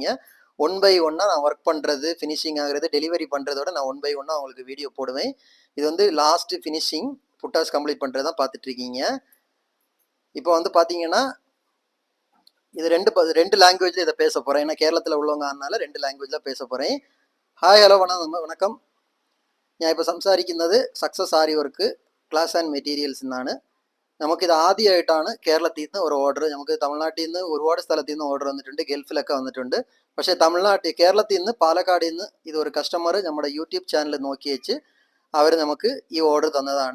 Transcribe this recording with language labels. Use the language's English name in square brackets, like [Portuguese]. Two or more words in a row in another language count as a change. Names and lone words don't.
[English] one by one [Tamil] நான் ஒர்க் பண்ணுறது, ஃபினிஷிங் ஆகிறது, டெலிவரி பண்ணுறதோட நான் [English] one by one [Tamil] உங்களுக்கு வீடியோ போடுவேன். இது வந்து [English] last finishing [Tamil] புட்டாஸ் கம்ப்ளீட் பண்ணுறது தான் பார்த்துட்ருக்கீங்க. இப்போ வந்து பார்த்தீங்கன்னா இது ரெண்டு லாங்குவேஜில் இதை பேச போகிறேன். ஏன்னா கேரளத்தில் உள்ளவங்க அதனால 2 லாங்குவேஜில் பேச போகிறேன். [English] hi hello വണക്കം. [Malayalam] ഞാൻ ഇപ്പോൾ സംസാരിക്കുന്നത് സക്സസ് ആരി വർക്ക് ക്ലാസ് ആൻഡ് മെറ്റീരിയൽസ് എന്നാണ്. നമുക്കിത് ആദ്യമായിട്ടാണ് കേരളത്തിൽ നിന്ന് ഒരു ഓർഡർ. നമുക്ക് തമിഴ്നാട്ടിൽ നിന്ന് ഒരുപാട് സ്ഥലത്തു നിന്ന് ഓർഡർ വന്നിട്ടുണ്ട്, ഗൾഫിലൊക്കെ വന്നിട്ടുണ്ട്. പക്ഷേ കേരളത്തിൽ നിന്ന് പാലക്കാടിൽ നിന്ന് ഇതൊരു കസ്റ്റമർ നമ്മുടെ [English] YouTube channel [Malayalam] നോക്കി വെച്ച് അവർ നമുക്ക് ഈ ഓർഡർ തന്നതാണ്.